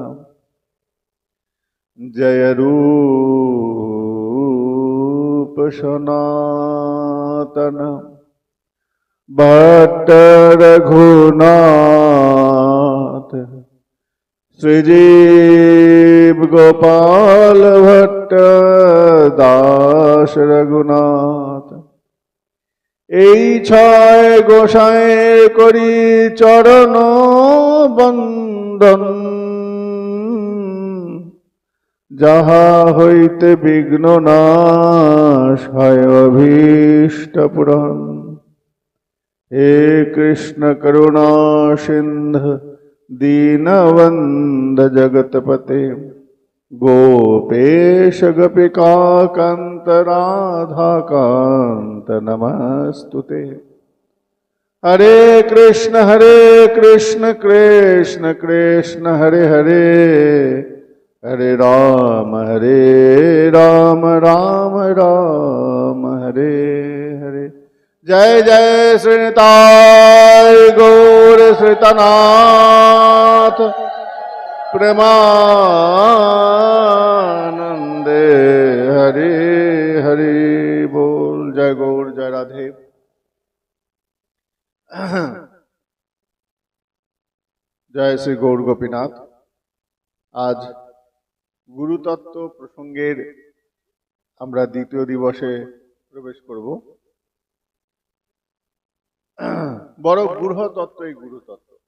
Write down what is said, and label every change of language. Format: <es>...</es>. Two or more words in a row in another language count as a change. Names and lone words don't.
<bn>जय रूप सनातन भट्ट रघुनाथ श्रीजीव गोपाल भट्ट दास रघुनाथ। এই ছয় গোসাঁয়ের করি চরণ বন্দন, যাহা হইতে বিঘ্ন নাশ হয় অভীষ্ট পূরণ।</bn> <sa>হে কৃষ্ণ করুণা সিন্ধু দীনবন্ধ জগৎপতে गोपेश गोपिका कांत राधा कांत नमस्तुते। हरे कृष्ण कृष्ण कृष्ण हरे हरे, हरे राम राम राम हरे हरे।</sa> <bn>জয় জয় শ্রীনিতাই গৌর শ্রীতনাথ প্রেমানন্দে হরি হরি বোল। জয় গৌর জয় রাধে। জয় শ্রী গৌর গোপীনাথ। আজ গুরুতত্ত্ব প্রসঙ্গের আমরা দ্বিতীয় দিবসে প্রবেশ করব। বড় গূঢ় তত্ত্ব এই গুরুতত্ত্ব।</bn>